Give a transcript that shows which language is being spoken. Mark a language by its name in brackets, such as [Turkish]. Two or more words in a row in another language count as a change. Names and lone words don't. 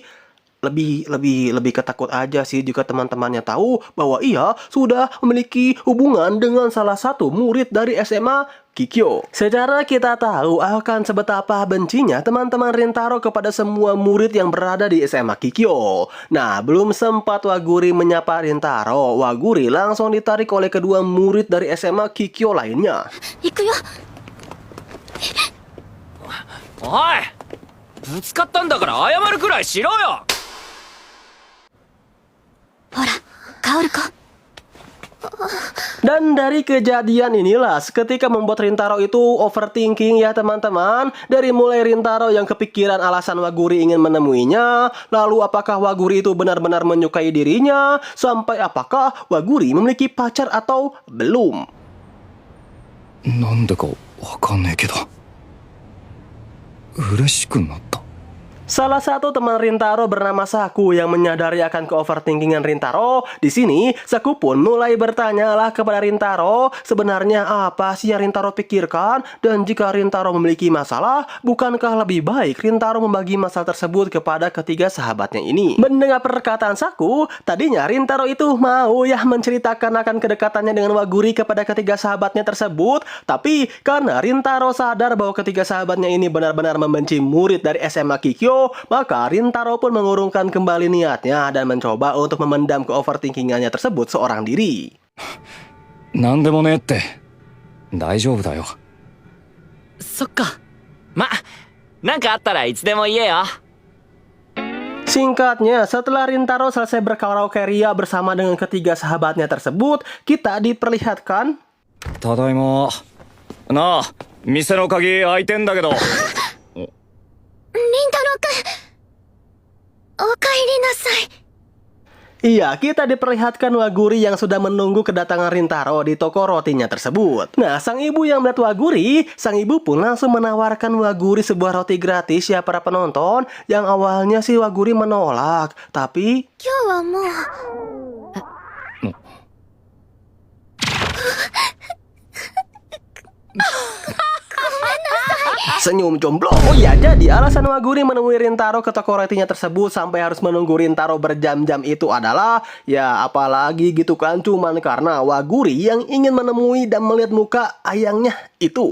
[Indonesian] Lebih ketakut aja sih jika teman-temannya tahu bahwa ia sudah memiliki hubungan dengan salah satu murid dari SMA Kikyo. Secara kita tahu akan sebetapa bencinya teman-teman Rintaro kepada semua murid yang berada di SMA Kikyo. Nah, belum sempat Waguri menyapa Rintaro, Waguri langsung ditarik oleh kedua murid dari SMA Kikyo lainnya. [Japanese] 行くよ。おい、ぶつかったんだから謝るくらいしろよ。ほら、カオルコ。 [Indonesian] Dan dari kejadian inilah seketika membuat Rintaro itu overthinking ya teman-teman. Dari mulai Rintaro yang kepikiran alasan Waguri ingin menemuinya, lalu apakah Waguri itu benar-benar menyukai dirinya, sampai apakah Waguri memiliki pacar atau belum. [Japanese] なんでかわかんねえけど嬉しくなった。 [Indonesian] Salah satu teman Rintaro bernama Saku yang menyadari akan ke-overthinkingan Rintaro. Di sini, Saku pun mulai bertanyalah kepada Rintaro, sebenarnya apa sih yang Rintaro pikirkan? Dan jika Rintaro memiliki masalah, bukankah lebih baik Rintaro membagi masalah tersebut kepada ketiga sahabatnya ini? Mendengar perkataan Saku, tadinya Rintaro itu mau ya menceritakan akan kedekatannya dengan Waguri kepada ketiga sahabatnya tersebut. Tapi karena Rintaro sadar bahwa ketiga sahabatnya ini benar-benar membenci murid dari SMA Kikyo, maka Rintaro pun mengurungkan kembali niatnya dan mencoba untuk memendam ke-overthinkingannya tersebut seorang diri. [Japanese] なんでもねえって大丈夫だよ。そっか。ま、なんかあったらいつでも言えよ。 [Indonesian] Singkatnya, setelah Rintaro selesai berkaraoke ria bersama dengan ketiga sahabatnya tersebut, kita diperlihatkan [Japanese] ただいま。なあ、店の鍵開いてんだけど。凛太郎くん、おかえりなさい。 [Indonesian] Iya, kita diperlihatkan Waguri yang sudah menunggu kedatangan Rintaro di toko rotinya tersebut. Nah, sang ibu yang melihat Waguri, sang ibu pun langsung menawarkan Waguri sebuah roti gratis ya para penonton. Yang awalnya sih Waguri menolak, tapi [Japanese] 今日はもう。 [Indonesian] senyum jomblo. Oh iya, jadi alasan Waguri menemui Rintaro ke toko rotinya tersebut sampai harus menunggu Rintaro berjam-jam itu adalah ya apalagi gitu kan, cuman karena Waguri yang ingin menemui dan melihat muka ayangnya itu.